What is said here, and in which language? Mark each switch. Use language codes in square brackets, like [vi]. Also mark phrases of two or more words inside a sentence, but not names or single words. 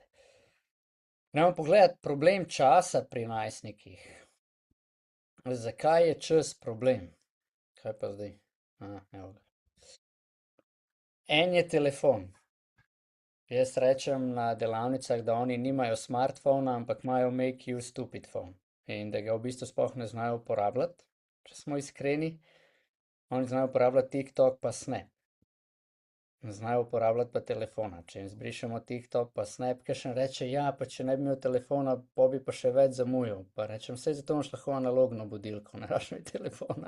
[sl] Gremo pogledati problem časa pri najstnikih. Zakaj je čas problem? Kaj pa zdaj? Evo ga. En je telefon. Jaz rečem na delavnicah, da oni nimajo smartphona, ampak imajo [en] make you stupid phone. [sl] In da ga v bistvu sploh ne znajo uporabljati, če smo iskreni. Oni znajo uporabljati TikTok pa Snap. Ne znajo uporabljati pa telefona. Če jim zbrišemo TikTok pa Snap, kakšen reče: "Ja, pa če ne bi imel telefona, po bi pa še več zamujal." Pa rečem: "Saj zato imaš lahko analogno budilko, ne rabiš imeti telefona."